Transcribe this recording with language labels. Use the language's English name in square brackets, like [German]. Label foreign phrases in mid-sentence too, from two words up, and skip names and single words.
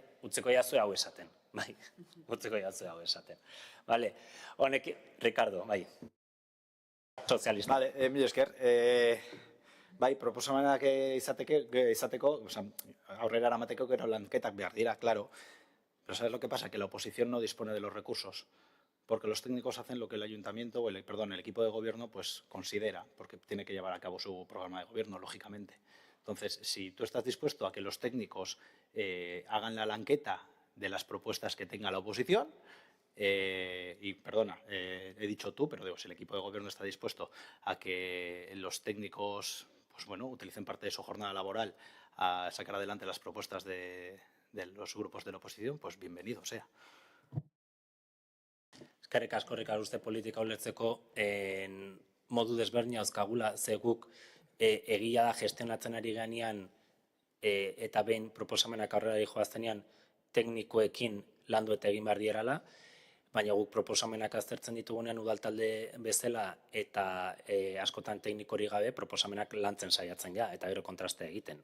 [Basque] Utzeko jazue hau esaten, bai? Utzeko jazue hau esaten. Bale, honek, Ricardo, bai? Sozialista. Bale, mila esker. Bai, proposamenak izateko, aurrera eramateko gero lanketak behar dira, klaro. [Spanish] Pero ¿sabes lo que pasa? Que la oposición no dispone de los recursos, porque los técnicos hacen lo que el ayuntamiento, o el equipo de gobierno, pues considera, porque tiene que llevar a cabo su programa de gobierno, lógicamente. Entonces, si tú estás dispuesto a que los técnicos hagan la lanqueta de las propuestas que tenga la oposición, y perdona, he dicho tú, pero digo, si el equipo de gobierno está dispuesto a que los técnicos, pues bueno, utilicen parte de su jornada laboral a sacar adelante las propuestas de los grupos de la oposición, pues bienvenido sea. [Basque] Eskerrik asko uste politika ulertzeko modu desberdina dauzkagula, ze guk egia da gestionatzen ari ganean eta behin proposamenak aurrera joaztenean teknikoekin landu eta egin behar dierala, baina guk proposamenak aztertzen ditugunean udaltalde bezala eta askotan teknikori gabe proposamenak lantzen saiatzen ja, eta gero kontrastea egiten.